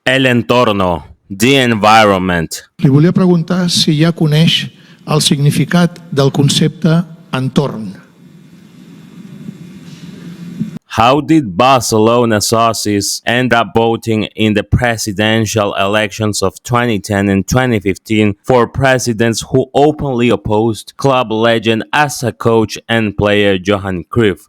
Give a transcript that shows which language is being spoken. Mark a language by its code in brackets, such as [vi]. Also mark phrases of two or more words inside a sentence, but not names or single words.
[es] El entorno, [en] the environment. [ca] Li volia preguntar si ja coneix el significat del concepte entorn. [en] How did Barcelona sources end up voting in the presidential elections of 2010 and 2015 for presidents who openly opposed club legend as a coach and player Johan Cruyff?